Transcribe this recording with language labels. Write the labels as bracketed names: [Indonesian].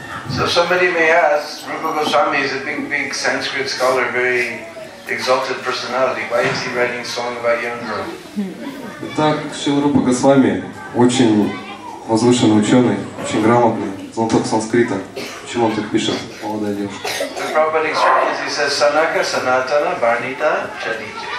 [English] So somebody may ask, Rupa Goswami is a big Sanskrit scholar, very exalted personality. Why is he writing a song about young girl? [Russian] Итак, Шрила Рупа Госвами очень возвышенный ученый, очень грамотный, знаток санскрита. Почему он так пишет, молодая девушка? [English] The Prabhupada explains, he says, [Sanskrit] Sanaka, Sanatana, Varnita, Chadite.